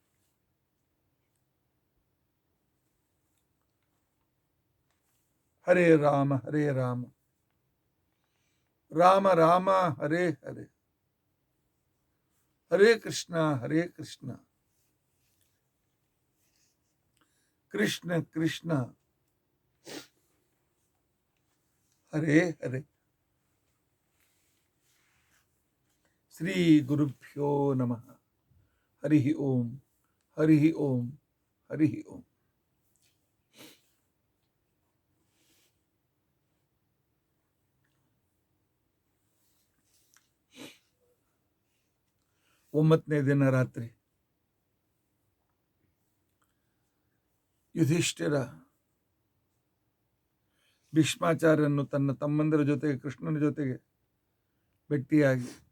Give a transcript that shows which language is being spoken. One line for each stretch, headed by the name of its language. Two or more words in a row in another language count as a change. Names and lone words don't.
Sanskrit: ಹರೇ ರಾಮ ಹರೇ ರಾಮ, ರಾಮ ರಾಮ ಹರೇ ಹರೇ, ಹರೇ ಕೃಷ್ಣ ಕೃಷ್ಣ ಕೃಷ್ಣ ಹರೇ ಹರೇ. ಶ್ರೀ ಗುರುಭ್ಯೋ ನಮಃ. ಹರಿ ಓಂ, ಹರಿ ಓಂ, ಹರಿ ಓಂ.
Kannada: ಒಂಬತ್ತನೇ ದಿನ ರಾತ್ರಿ ಯುಧಿಷ್ಠಿರ ಭೀಷ್ಮಾಚಾರ್ಯರನ್ನು ತನ್ನ ತಮ್ಮಂದಿರ ಜೊತೆಗೆ, ಕೃಷ್ಣನ ಜೊತೆಗೆ ಭೇಟಿಯಾಗಿ